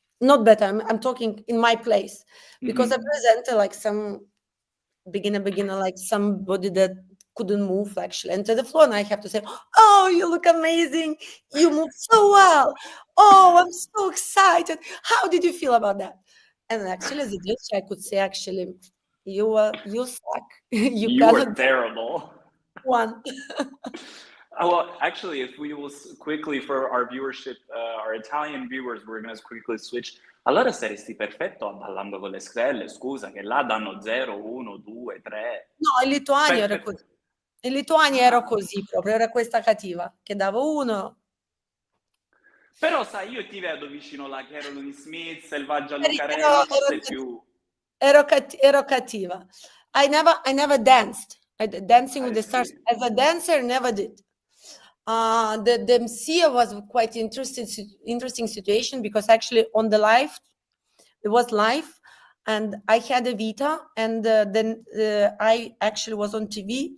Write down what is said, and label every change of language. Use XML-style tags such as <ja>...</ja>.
<en>Not better, I'm talking in my place. Because a presenter, like some beginner, like somebody that couldn't move, actually enter the floor, and I have to say, oh, you look amazing, you move so well, oh, I'm so excited, how did you feel about that? And actually, as a judge, I could say, actually, you suck. You were terrible. One. Well, actually, if we will quickly, for our viewership, our Italian viewers, we're going to quickly switch.</en> <it>Allora saresti perfetto ballando con le stelle, scusa, che là danno 0, 1, 2, 3. No, in Lituania era così. In Lituania ero così proprio, era questa cattiva, che davo 1. Però sai, io ti vedo vicino la Carolyn Smith, Selvaggia Lucarelli, sei più... Ero cattiva.</it> <en>I never danced. Dancing with the Stars as a dancer, never did. The MC was quite interesting situation, because actually on the live, it was live, and I had Evita, and then I actually was on TV.</en>